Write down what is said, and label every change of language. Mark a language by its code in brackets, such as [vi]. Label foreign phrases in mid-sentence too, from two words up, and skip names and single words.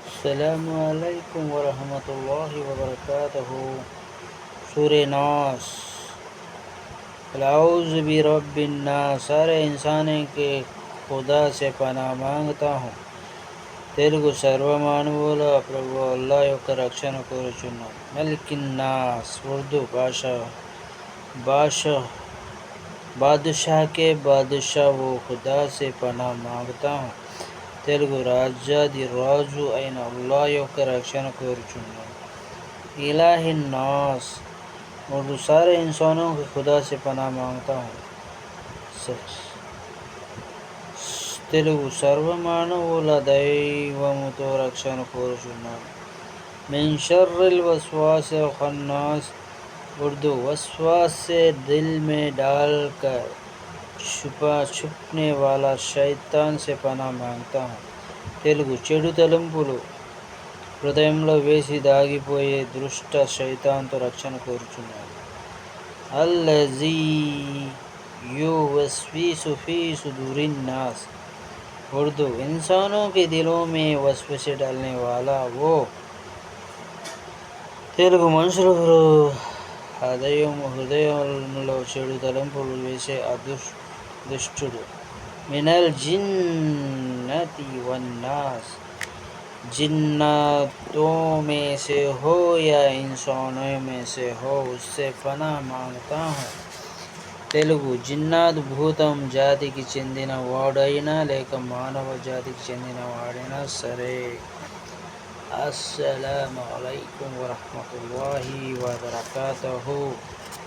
[ar] السلام عليكم ورحمة الله وبركاته. سورة الناس۔ أعوذ برب الناس, [ur] سارے انسانے کے خدا سے پناہ مانگتا ہوں. [te] తెలుగు సర్వమానవుల ప్రభువు అల్లాహ్ యొక్క రక్షణ కోరుచున్నాను. [ar] ملك الناس, [ur] ఉర్దూ بادشاہ کے بادشاہ وہ خدا سے پناہ مانگتا ہوں. [te] తెలుగు రాజ్యాది రాజు అయిన అల్లాహ్ యొక్క రక్షణ కోరుచున్నాను. [ar] إله الناس, [ur] اردو سارے انسانوں کے خدا سے پناہ مانگتا ہوں. [te] తెలుగు సర్వమానవుల దైవముతో రక్షణ కోరుచున్నాను. [ar] من شر الوسواس الخناس, [ur] اردو وسواس سے دل میں ڈالکر چھپنے والا شیطان سے پناہ مانگتا ہوں. [te] తెలుగు చెడు తలంపులు హృదయంలో వేసి దాగిపోయే దుష్ట శైతాన్తో రక్షణ కోరుచున్నాను. [ar] الذي يوسوس في صدور الناس, [ur] اردو انسانوں کے دلوں میں وسوسے ڈالنے والا وہ. [te] తెలుగు మనుషుల హృదయంలో చెడు తలంపులు వేసే దుష్టుడు. [ar] من الجنة والناس, [ur] جناتوں میں سے ہو یا انسانوں میں سے ہو، اس سے پناہ مانگتا ہوں. [te] తెలుగు జిన్నాత్ భూతం జాతికి చెందిన వాడైనా లేక మానవ జాతికి చెందిన వాడైనా సరే. [ar] السلام عليكم ورحمة الله وبركاته.